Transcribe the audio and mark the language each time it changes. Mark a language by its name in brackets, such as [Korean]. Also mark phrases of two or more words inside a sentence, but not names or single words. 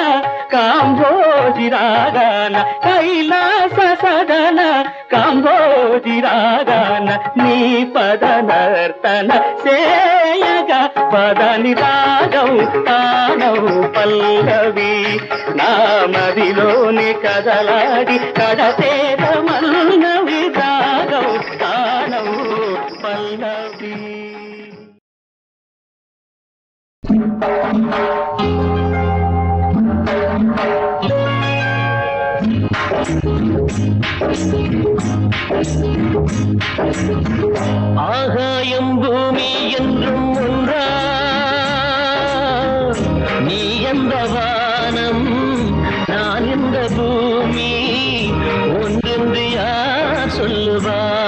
[Telugu] కాంభోజి రాగాన కైలాస సదన కాంభోజి రాగాన నీ పద నర్తన సేయగా పదని రాగం తానౌ పల్లవి నా మదిలోని కదలాడి కడతేర మల్లవి రాగం తానౌ పల్లవి. [Tamil] ஆகாயம் பூமி என்றும் ஒன்றா நீ எந்த வானம் நான் எந்த பூமி ஒன்றென்று யார் சொல்லுவா